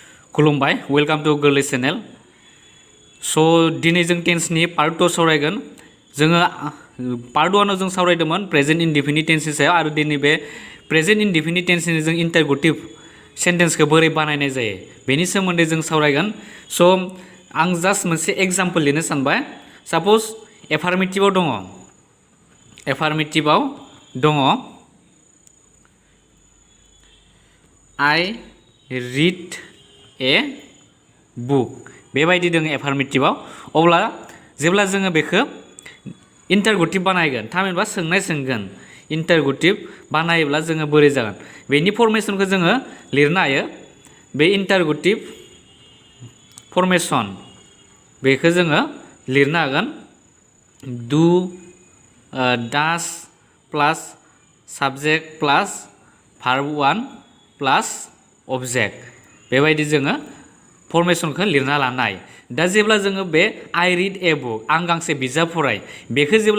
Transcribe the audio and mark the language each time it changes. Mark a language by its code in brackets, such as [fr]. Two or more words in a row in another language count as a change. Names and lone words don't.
[brx] खुलुमबाय [en] welcome to [brx] गोरलै चेनेल स' दिनै जों टेन्सनि पार्ट 2 सावरायगोन जोङो पार्ट 1आव जों सावरायदोंमोन [en] present indefinite tense [brx] सायाव आरो दिनै बे [en] present indefinite tense [brx] जों [en] interrogative sentence [brx] बोरै बानायनाय जायो बेनि सोमोन्दै जों सावरायगोन स' आं जास्ट मोनसे एग्जाम्पल लिरनो सानबाय साप'ज एफार्मेटिभआव दङ [en] I read a book [brx] बेबायदि दङ एफार्मेटिभआव अब्ला जेब्ला जोङो बेखौ इन्टारगेटिभ बानायगोन थामहिनबा सोंनाय सोंगोन इन्टारगेटिभ बानायोब्ला जोङो बोरै जागोन बेनि फरमेसनखौ जोङो लिरनो हायो बे [en] interrogative formation [brx] बेखौ जोङो लिरनो हागोन [en] do does plus subject plus verb 1 plus object [brx] बेबायदि जोङो फरमेसनखौ लिरना लानाय दा जेब्ला जोङो बे [en] I read a book [brx] आं गांसे बिजाब फराय बेखौ जेब्ला